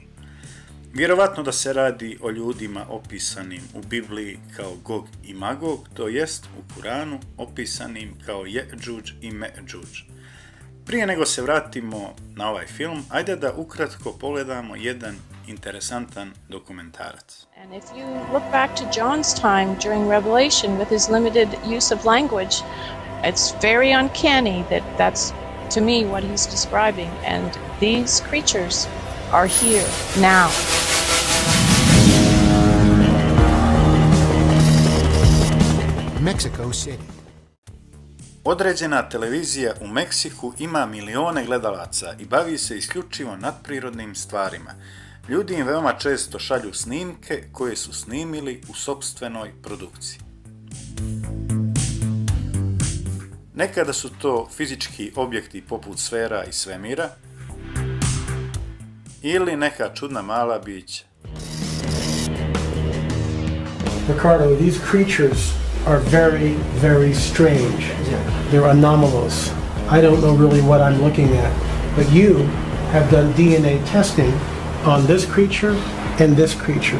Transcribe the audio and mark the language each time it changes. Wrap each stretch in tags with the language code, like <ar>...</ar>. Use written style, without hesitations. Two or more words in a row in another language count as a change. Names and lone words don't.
<bs>Vjerovatno da se radi o ljudima opisanim u Bibliji kao Gog i Magog, to jest u Kuranu opisanim kao Jeđuđ i Međuđ. Prije nego se vratimo na ovaj film, ajde da ukratko pogledamo jedan interesantan dokumentarac.</bs> <en>And if you look back to John's time during Revelation with his limited use of language, it's very uncanny that that's, to me, what he's describing. And these creatures are here now. Mexico City.</en> <bs>Određena televizija u Meksiku ima milione gledalaca i bavi se isključivo nadprirodnim stvarima. Ljudi im veoma često šalju snimke koje su snimili u sopstvenoj produkciji. Nekada su to fizički objekti poput sfera i svemira ili neka čudna mala bića.</bs> <en>Ricardo, these creatures are very, very strange. They're anomalous. I don't know really what I'm looking at, but you have done DNA testing on this creature and this creature.</en>